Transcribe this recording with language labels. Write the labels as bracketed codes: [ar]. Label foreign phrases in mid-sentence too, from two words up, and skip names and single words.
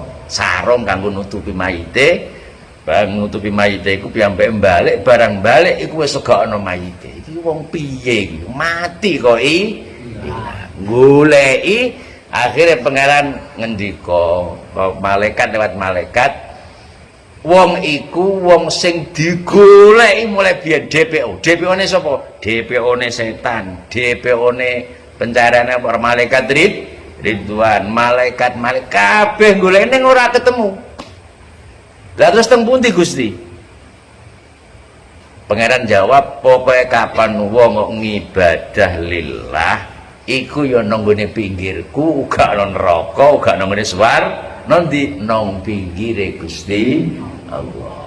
[jv] Sarung kanggo nutupi mayite. Barang nutupi mayite iku piyambake balik, barang balik iku wis gak ana mayite. Iki wong piye iki? Mati kok goleki. Akhirnya pangeran ngendika, malaikat lewat malaikat, wong iku wong sing digoleki mulai biyen DPO. DPO-ne sapa? DPO-ne setan, DPO-ne pencariane para malaikat Ridwan, malaikat kabeh goleki ning ora ketemu. Lah terus teng pundi Gusti? Pangeran jawab, pokoke kapan wong kok ngibadah lillah iku ya nang gone pinggirku, uga ana neraka, uga nang gone swarga, nanti nang pinggire Gusti Allah.